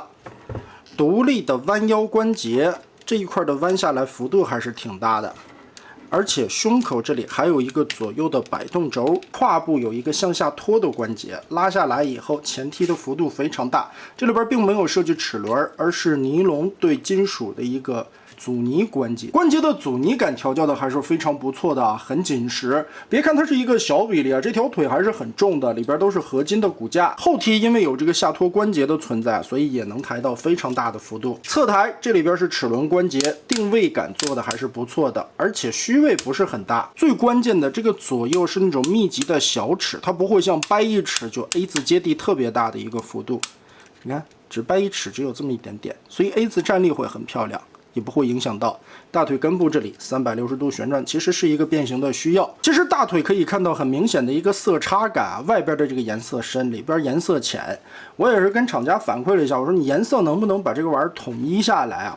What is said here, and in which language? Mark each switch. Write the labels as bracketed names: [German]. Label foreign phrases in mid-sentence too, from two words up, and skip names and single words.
[Chinese] 獨立的彎腰關節，這一塊的彎下來幅度還是挺大的。而且胸口這裡還有一個左右的擺動軸，胯部有一個向下拖的關節，拉下來以後前踢的幅度非常大。這裡邊並沒有設計齒輪，而是尼龍對金屬的一個阻尼關節，關節的阻尼感調教的還是非常不錯的啊，很緊實。別看它是一個小比例啊，這條腿還是很重的，裡邊都是合金的骨架。後踢因為有這個下拖關節的存在，所以也能抬到非常大的幅度。側抬這裡邊是齒輪關節，定位感做的還是不錯的，而且虛位不是很大。最關鍵的這個左右是那種密集的小齒，它不會像掰一齒就 A 字接地特別大的一個幅度。你看，只掰一齒只有這麼一點點，所以 A 字站立會很漂亮。也不會影響到大腿根部這裡360度旋轉，其實是一個變形的需要。其實大腿可以看到很明顯的一個色差感啊，外邊的這個顏色深，裡邊顏色淺。我也是跟廠家反饋了一下，我說你顏色能不能把這個玩意兒統一下來啊？